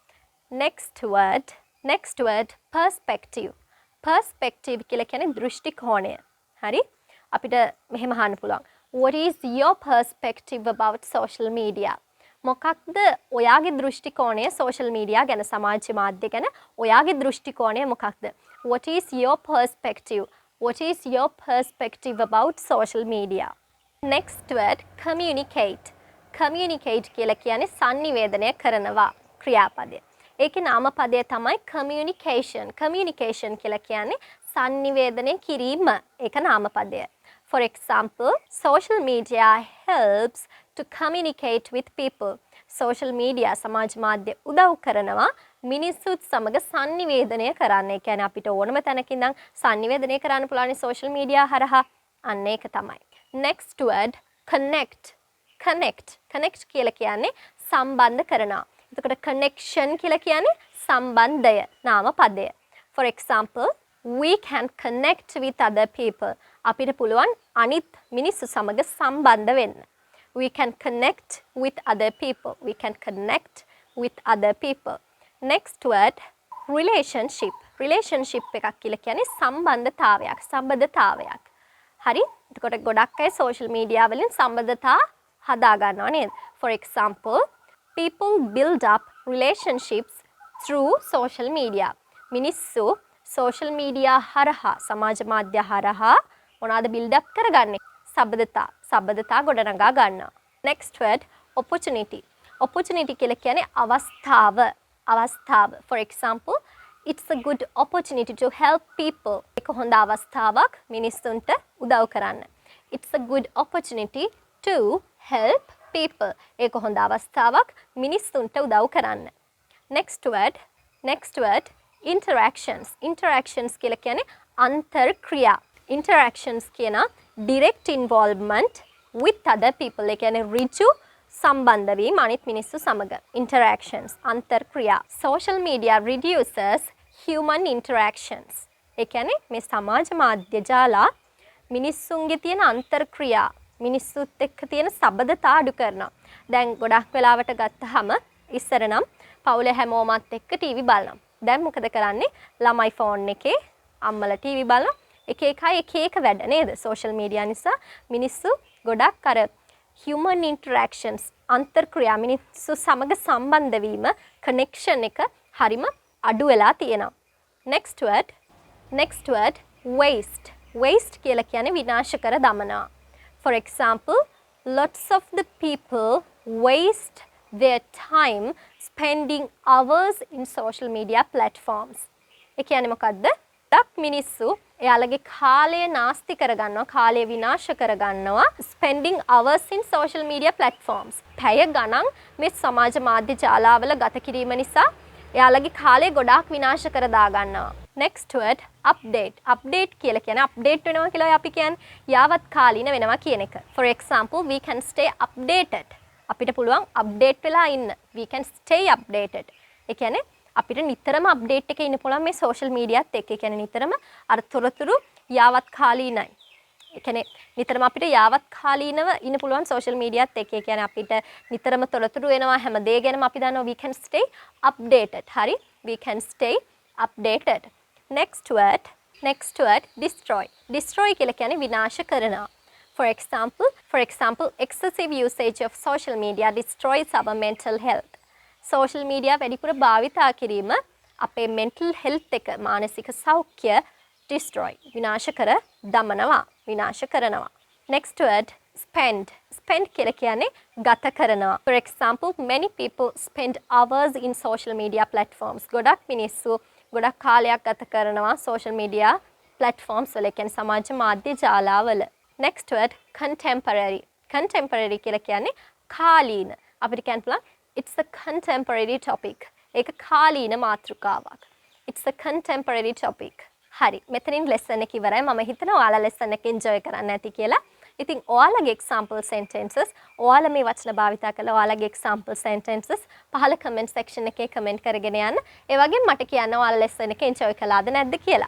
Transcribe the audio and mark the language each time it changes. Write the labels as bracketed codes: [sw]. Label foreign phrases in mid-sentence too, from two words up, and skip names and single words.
[en] next word perspective. [si] perspective කියලා කියන්නේ දෘෂ්ටි කෝණය. හරි? අපිට මෙහෙම අහන්න පුළුවන්. [en] What is your perspective about social media? [si] මොකක්ද ඔයාගේ දෘෂ්ටි කෝණය [en] social media [si] ගැන සමාජ මාධ්‍ය ගැන ඔයාගේ දෘෂ්ටි කෝණය මොකක්ද? [en] What is your perspective? What is your perspective about social media? Next word communicate. communicate [si] කියලා කියන්නේ sannivedanaya කරනවා ක්‍රියාපදය. ඒකේ නාමපදය තමයි communication. communication කියලා කියන්නේ sannivedanaya කිරීම. ඒක නාමපදය. [en] For example, social media helps to communicate with people. social media [si] සමාජ මාධ්‍ය උදව් කරනවා මිනිස්සුත් සමග sannivedanaya කරන්න. ඒ කියන්නේ අපිට ඕනම තැනක ඉඳන් sannivedanaya කරන්න පුළුවන් [en] social media [si] හරහා. අන්න ඒක තමයි. [en] next word connect. [si] connect කියලා කියන්නේ සම්බන්ධ කරනවා. එතකොට connection කියලා කියන්නේ සම්බන්ධය නාමපදය. [en] For example, we can connect with other people. [si] අපිට පුළුවන් අනිත් මිනිස්සු සමග සම්බන්ධ වෙන්න. [en] We can connect with other people. We can connect with other people. Next word relationship. [si] relationship එකක් කියලා කියන්නේ සම්බන්ධතාවයක්. හරි. එතකොට ගොඩක් අය [en] social media [si] වලින් සම්බන්ධතා හදා ගන්නවා නේද? [en] For example, people build up relationships through social media. [si] මිනිස්සු [en] social media [si] හරහා සමාජ මාධ්‍ය හරහා මොනවාද [en] build up [si] කරගන්නේ? සබඳතා ගොඩනගා ගන්නවා. [en] Next word opportunity. [si] Opportunity කියලා කියන්නේ අවස්ථාව. [en] For example, it's a good opportunity to help people. [si] එක හොඳ අවස්ථාවක් මිනිස්සුන්ට උදව් කරන්න. [en] It's a good opportunity to help people. [si] ඒක හොඳ අවස්ථාවක් මිනිස්සුන්ට උදව් කරන්න. [en] Next word interactions. [si] Interactions කියලා කියන්නේ අන්තර්ක්‍රියා. [en] Interactions කියන direct involvement with other people. [si] ඒ කියන්නේ ඍජු සම්බන්ධ වීම අනිත් මිනිස්සු සමග. Interactions අන්තර්ක්‍රියා. [en] Social media reduces human interactions. [si] ඒ කියන්නේ මේ සමාජ මාධ්‍ය ජාලා මිනිස්සුන්ගේ තියෙන අන්තර්ක්‍රියා මිනිස්සුත් එක්ක තියෙන සබඳතා අඩු කරනවා. දැන් ගොඩක් වෙලාවට ගත්තාම ඉස්සර නම් පවුලේ හැමෝමත් එක්ක ටීවී බලනවා. දැන් මොකද කරන්නේ? ළමයි ෆෝන් එකේ අම්මලා ටීවී බලනවා. එක එක වැඩ නේද? [en] social media [si] නිසා මිනිස්සු ගොඩක් අර [en] human interactions [si] අන්තර්ක්‍රියා මිනිස්සු සමග සම්බන්ධ වීම connection එක හරිම අඩු වෙලා තියෙනවා. [en] Next word waste. Waste [si] කියලා කියන්නේ විනාශ කර දමනවා. [en] For example, lots of the people waste their time spending hours in social media platforms. [si] ඒ කියන්නේ මොකද්ද? මිනිස්සු එයාලගේ කාලය නාස්ති කරගන්නවා, කාලය විනාශ කරගන්නවා [en] spending hours in social media platforms. [si] පැය ගණන් මේ සමාජ මාධ්‍ය ජාලාවල ගත කිරීම නිසා එයාලගේ කාලය ගොඩාක් විනාශ කර දා ගන්නවා. [en] Next word update. Update [si] කියලා කියන්නේ update වෙනවා කියලා අපි කියන්නේ යාවත් කාලීන වෙනවා කියන එක. [en] For example, we can stay updated. [si] අපිට පුළුවන් update වෙලා ඉන්න. [en] We can stay updated. [si] ඒ කියන්නේ අපිට නිතරම අප්ඩේට් එකේ ඉන්න පුළුවන් මේ [en] social media [si] එක්ක. ඒ කියන්නේ නිතරම අර තොරතුරු යාවත් කාලීනයි. ඒ කියන්නේ නිතරම අපිට යාවත් කාලීනව ඉන්න පුළුවන් [en] social media [si] එක්ක. ඒ කියන්නේ අපිට නිතරම තොරතුරු එනවා හැම දේ ගැනම අපි දන්නවා. [en] We can stay updated. හරි? We can stay updated. Next word destroy. Destroy [si] කියලා කියන්නේ විනාශ කරනවා. [en] For example, excessive usage of social media destroys our mental health. social media [si] වැඩිපුර භාවිතා කිරීම අපේ [en] mental health [si] එක මානසික සෞඛ්‍ය destroy විනාශ කර දමනවා විනාශ කරනවා. [en] Next word spend. Spend [si] කියලා කියන්නේ ගත කරනවා. [en] For example, many people spend hours in social media platforms. [si] ගොඩක් මිනිස්සු ගොඩක් කාලයක් ගත කරනවා [en] social media platforms [si] වල කියන්නේ සමාජ මාධ්‍ය ජාලාවල. [en] Next word contemporary. [si] Contemporary කියලා කියන්නේ කාලීන. අපිට කියන්න පුළුවන් [en] it's a contemporary topic. [si] ඒක කාලීන මාතෘකාවක්. [en] It's a contemporary topic. [si] හරි. මෙතනින් lesson එක ඉවරයි. මම හිතනවා ඔයාලා lesson එක enjoy කරන්න ඇති කියලා. ඉතින් ඔයාලගේ [en] example sentences [si] ඔයාලා මේ වචන භාවිතා කරලා ඔයාලගේ [en] example sentences [si] පහළ [en] comment section [si] එකේ comment කරගෙන යන්න. ඒ වගේම මට කියන්න ඔයාලා lesson එක enjoy කළාද නැද්ද කියලා.